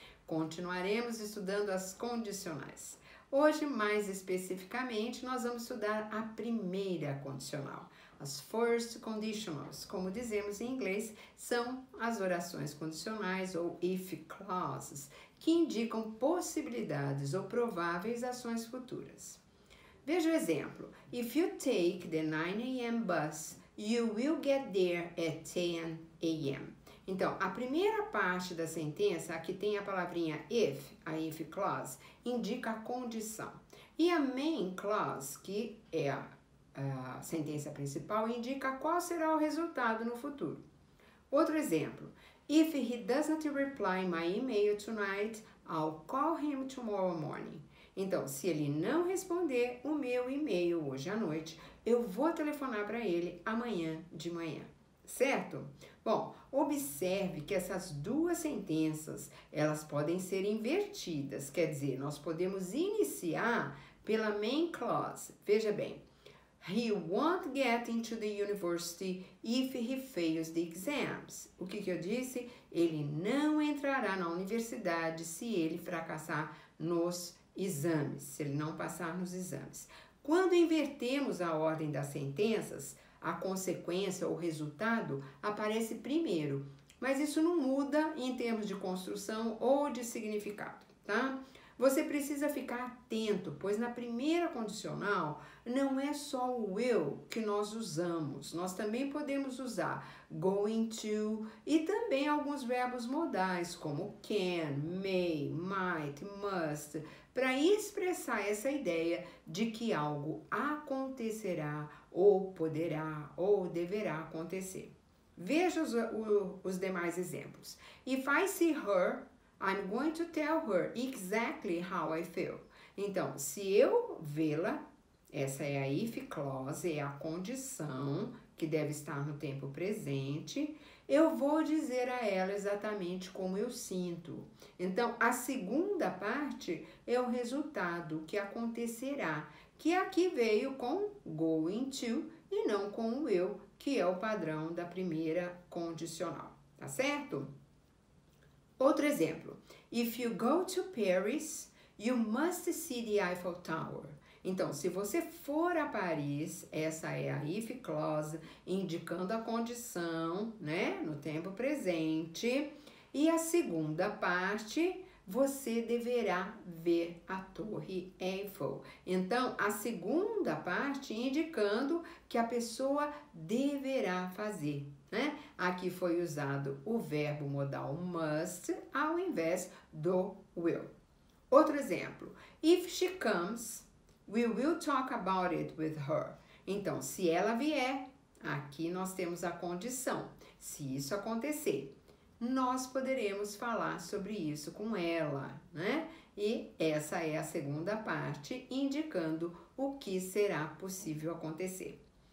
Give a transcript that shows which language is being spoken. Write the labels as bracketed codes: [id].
[pt] Continuaremos estudando as condicionais. Hoje, mais especificamente, nós vamos estudar a primeira condicional. [en] As first conditionals, [pt] como dizemos em inglês, são as orações condicionais ou if clauses, que indicam possibilidades ou prováveis ações futuras. Veja o exemplo. [en] If you take the 9 a.m. bus, you will get there at 10 a.m. [pt] Então, a primeira parte da sentença, aqui tem a palavrinha if, a if clause, indica a condição. E a main clause, que é a sentença principal, indica qual será o resultado no futuro. Outro exemplo. [en] If he doesn't reply my email tonight, I'll call him tomorrow morning. [pt] Então, se ele não responder o meu e-mail hoje à noite, eu vou telefonar para ele amanhã de manhã. Certo? Bom, observe que essas duas sentenças, elas podem ser invertidas. Quer dizer, nós podemos iniciar pela main clause. Veja bem. [en] He won't get into the university if he fails the exams. [pt] O que eu disse? Ele não entrará na universidade se ele fracassar nos exames, se ele não passar nos exames. Quando invertemos a ordem das sentenças, a consequência ou resultado aparece primeiro, mas isso não muda em termos de construção ou de significado, tá? Você precisa ficar atento, pois na primeira condicional não é só o will que nós usamos, nós também podemos usar going to e também alguns verbos modais como can, may, might, must, para expressar essa ideia de que algo acontecerá ou poderá ou deverá acontecer. Veja os demais exemplos. [en] If I see her, I'm going to tell her exactly how I feel. [pt] Então, se eu vê-la, essa é a if clause, é a condição que deve estar no tempo presente, eu vou dizer a ela exatamente como eu sinto. Então, a segunda parte é o resultado que acontecerá, que aqui veio com going to e não com o eu, que é o padrão da primeira condicional, tá certo? Outro exemplo. [en] If you go to Paris, you must see the Eiffel Tower. [pt] Então, se você for a Paris, essa é a if clause, indicando a condição, né, no tempo presente. E a segunda parte, você deverá ver a Torre Eiffel. Então, a segunda parte indicando que a pessoa deverá fazer, né? Aqui foi usado o verbo modal must ao invés do will. Outro exemplo. [en] If she comes, we will talk about it with her. [pt] Então, se ela vier, aqui nós temos a condição. Se isso acontecer, nós poderemos falar sobre isso com ela, né? E essa é a segunda parte, indicando o que será possível acontecer.